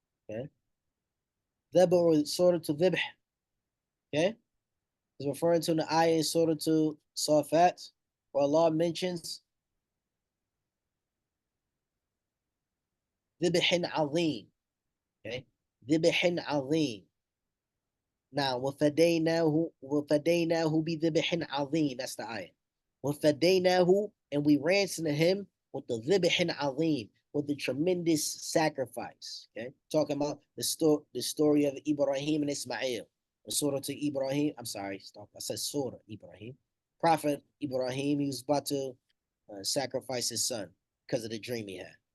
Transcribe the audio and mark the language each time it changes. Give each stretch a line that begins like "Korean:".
English: Okay? Dhabh or Surah to Dhibh. Okay? Is referring to the ayah in Surah to Safat, where Allah mentions Dhibhin Azim. Okay? Dhibhin Azim.
Arabic: Now, وَفَدَيْنَاهُ بِذِبْحٍ عَظِيمٍ.
English: That's the ayah.
Arabic: وَفَدَيْنَاهُ,
English: and we ransomed him with the
Arabic: ذِبْحٍ عَظِيمٍ,
English: with the tremendous sacrifice. Okay, talking about the story of Ibrahim and Ismail. The Surah to Ibrahim. I'm sorry, stop. I said Surah Ibrahim. Prophet Ibrahim, he was about to sacrifice his son because of the dream he had.